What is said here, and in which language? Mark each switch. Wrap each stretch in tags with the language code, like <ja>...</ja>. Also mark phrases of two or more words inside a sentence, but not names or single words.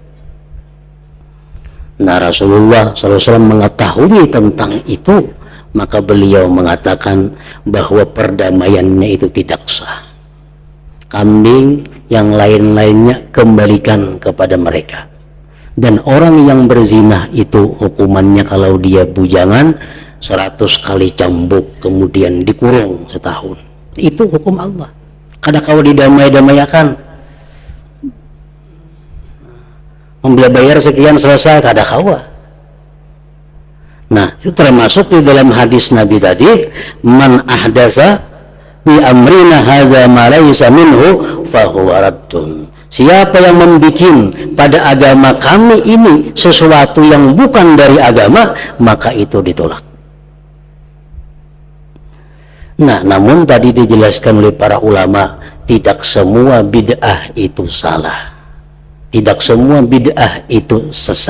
<id>Nah, Rasulullah SAW mengetahui tentang itu, maka beliau mengatakan bahwa perdamaiannya itu tidak sah. Kambing yang lain-lainnya kembalikan kepada mereka. Dan orang yang berzina itu hukumannya kalau dia bujangan 100 kali cambuk, kemudian dikurung setahun. Itu hukum Allah.</id> <bjn>Kada kau didamai-damaiakan, membeli bayar sekian selesai, kada kawa.</bjn> <id>Nah, itu termasuk di dalam hadis Nabi tadi,</id> <ar>من أحدث ب أمرنا هذا ما ليس منه ف هو رد.</ar> <id>Siapa yang membikin pada agama kami ini sesuatu yang bukan dari agama, maka itu ditolak. Nah, namun tadi dijelaskan oleh para ulama, tidak semua bid'ah itu salah, tidak semua bid'ah itu sesat.</id>